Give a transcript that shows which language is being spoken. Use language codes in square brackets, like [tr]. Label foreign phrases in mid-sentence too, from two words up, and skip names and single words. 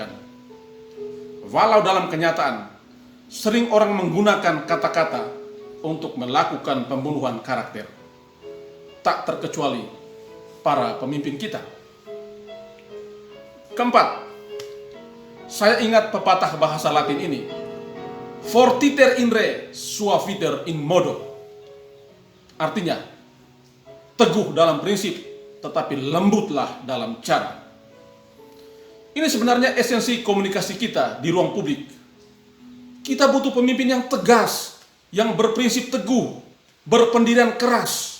[id] Walau dalam kenyataan sering orang menggunakan kata-kata untuk melakukan pembunuhan karakter, tak terkecuali para pemimpin kita. Keempat, saya ingat pepatah bahasa Latin ini, [la] fortiter in re, suaviter in modo. [id] Artinya, teguh dalam prinsip, tetapi lembutlah dalam cara. Ini sebenarnya esensi komunikasi kita di ruang publik. Kita butuh pemimpin yang tegas, yang berprinsip teguh, berpendirian keras.